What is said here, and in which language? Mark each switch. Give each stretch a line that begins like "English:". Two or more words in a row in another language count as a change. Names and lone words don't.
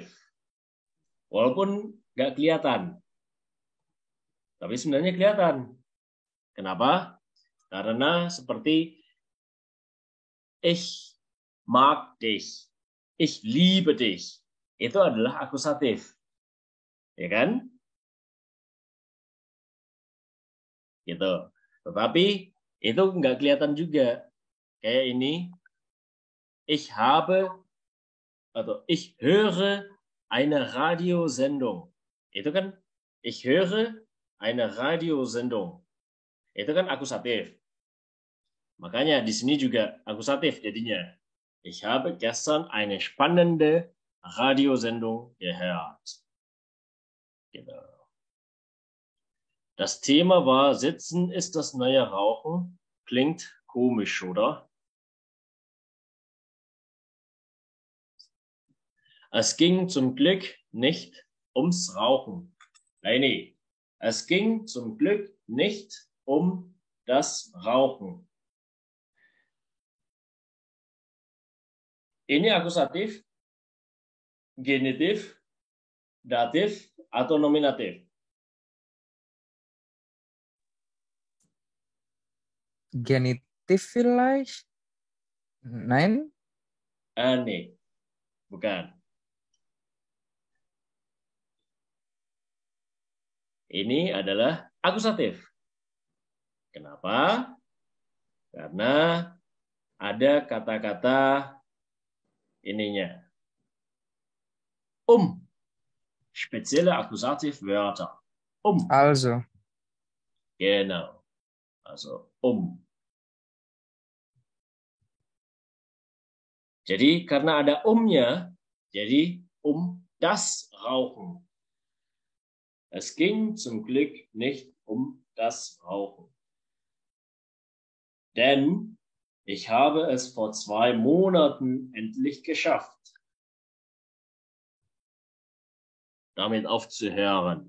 Indonesian: Walaupun nggak kelihatan. Tapi sebenarnya kelihatan. Kenapa? Karena seperti
German: ich mag dich, ich liebe dich.
Indonesian: Itu adalah akusatif. Ya kan? Gitu. Tetapi itu nggak kelihatan juga. Kayak ini.
German: Ich höre eine Radiosendung.
Indonesian: Itu kan
German: ich höre eine Radiosendung.
Indonesian: Itu kan akusatif. Makanya di sini juga akusatif jadinya.
German: Ich habe gestern eine spannende Radiosendung gehört. Genau. Das Thema war Sitzen ist das neue Rauchen. Klingt komisch, oder? Es ging zum Glück nicht ums Rauchen. Nee. Es ging zum Glück nicht um das Rauchen.
Indonesian: Ini akusatif, genitif, datif, atau nominatif?
German: Genitif vielleicht? Nein? Nee,
Indonesian: bukan. Ini adalah akusatif. Kenapa? Karena ada kata-kata ininya.
German: Spezielle Akkusativwörter. Also. Genau. Also
Indonesian: Jadi karena ada umnya, jadi
German: das Rauchen. Es ging zum Glück nicht das Rauchen. Denn ich habe es vor 2 Monaten endlich geschafft, damit aufzuhören.